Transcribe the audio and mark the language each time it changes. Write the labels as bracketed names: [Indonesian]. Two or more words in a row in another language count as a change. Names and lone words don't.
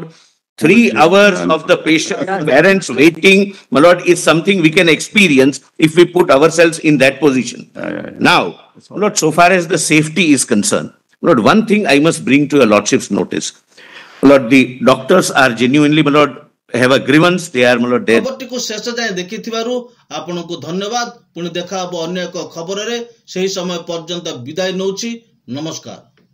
[English] 3 hours of the patient, parents waiting, my Lord, is something we can experience if we put ourselves in that position. Now, my Lord, so far as the safety is concerned, Lord, one thing I must bring to your Lordship's notice. Lord, the doctors are genuinely, my Lord, have a grievance. They are, my Lord, dead. [Odia] खबरটিକୁ ଶେଷ ଯାଏ ଦେଖିଥିବାରୁ ଆପଣଙ୍କୁ ଧନ୍ୟବାଦ। ପୁଣି ଦେଖା ହେବ ଅନ୍ୟ ଏକ ଖବରରେ। ସେହି ସମୟ ପର୍ଯ୍ୟନ୍ତ ବିଦାୟ ନେଉଛି। ନମସ୍କାର।